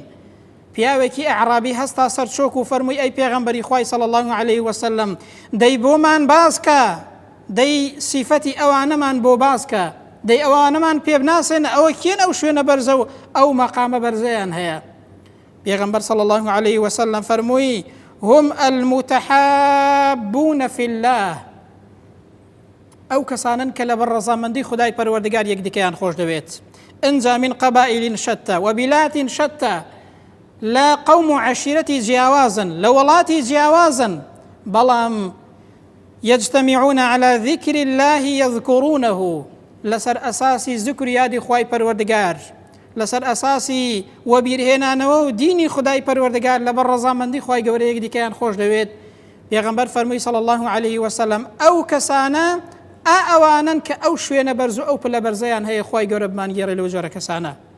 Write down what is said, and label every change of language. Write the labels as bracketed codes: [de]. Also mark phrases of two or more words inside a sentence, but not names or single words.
[ckb] پیاوێکی ئەعرابی هەستا سەر چۆک و فەرمووی ئەی پێغەمبەری خوای [ar] صلی الله عليه وسلم [ckb] دەی بۆمان باسکە، دەی سیفەتی ئەوانەمان بۆ باسکە، دەی ئەوانەمان پێ بناسێنە ئەوە کێن ئەو شوێنە بەرزە و ئەو مەقامە بەرزەیان هەیە؟ [ar] پێغەمبەر صلی الله عليه وسلم فەرمووی هم المتحابون في الله، [ckb] ئەو کەسانن کە لەبەر ڕەزامەندی خودای پەروەردگار یەکدیکەیان خۆش دەوێت. ئەنجا [ar] من قەبائل شەتە وبلاد شەتە، [ckb] لە قەوم و عەشیرەتی جیاوازن، لە وڵاتی جیاوازن، بەڵام [ar] يجتمعون على ذكر الله يذكرونه، [ckb] لەسەر ئەساسی ذکر یادی خوای پەروەردگار، لەسەر ئەساسی وەبیرهێنانەوە و دینی خودای پەروەردگار لەبەر ڕەزامەندی خوای گەورە یەکدیکەیان خۆش دەوێت. پێغەمبەر فەرمووی [ar] صلی الله عليه وسلم [ckb] ئەو کەسانە ئەوانن کە ئەو شوێنە بەرز و ئەو پلە بەرزەیان هەیە، خوای گەورە بمانگێڕێ لەو جۆرە کەسانە.